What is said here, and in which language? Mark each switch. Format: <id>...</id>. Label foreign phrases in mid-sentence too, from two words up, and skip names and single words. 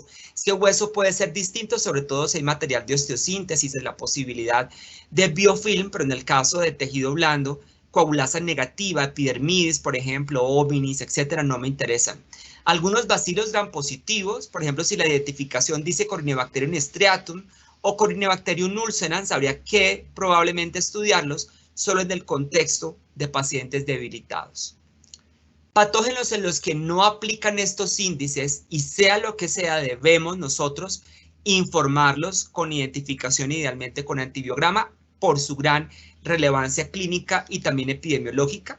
<es>Es que hueso puede ser distinto, sobre todo si hay material de osteosíntesis, es la posibilidad de biofilm, pero en el caso de tejido blando, coagulasa negativa, epidermidis, por ejemplo, hominis, etcétera, no me interesan. Algunos bacilos gram positivos, por ejemplo, si la identificación dice Corynebacterium striatum, o Corynebacterium ulcerans, habría que probablemente estudiarlos solo en el contexto de pacientes debilitados. Patógenos en los que no aplican estos índices y sea lo que sea, debemos nosotros informarlos con identificación, idealmente con antibiograma, por su gran relevancia clínica y también epidemiológica.</es>